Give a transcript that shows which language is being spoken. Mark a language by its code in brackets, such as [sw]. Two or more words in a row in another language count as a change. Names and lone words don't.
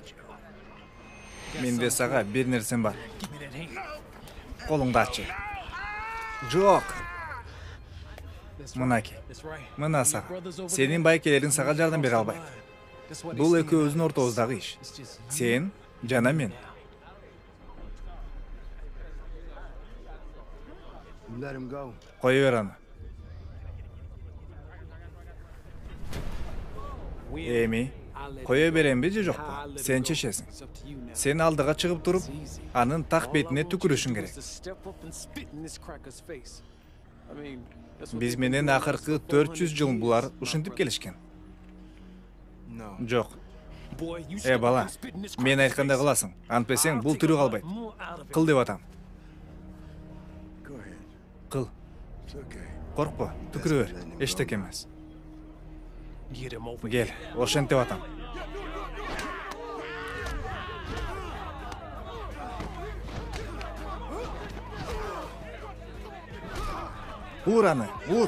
[ky] Менде сага бир нерсем бар. Колуңду аччы. Жок. Мынаки. Мына сага. Сенин байкелериң сага жардам бере албайт. Бул экөөбүздүн ортобуздагы иш. Сен жана мен. [en] Let him go. [ky] Кое бер аны. Эми, кое беремби же жокпу? Сен чечесиң. Сен алдыга чыгып туруп, анын так бетине түкүрүшүң керек. Биз менен акыркы 400 жыл булар ушинтип келишкен. [en] No. [ky] Жок. Бала, мен айткандай кыласың. Антпесең бул тирүү калбайт. Кыл деп атам. [en] Go ahead. [ky] Кыл. [en] It's okay. [ky] Коркпо, түкүрө бер. Эчтеке эмес. Кел, ошентип атам. Ур аны, ур.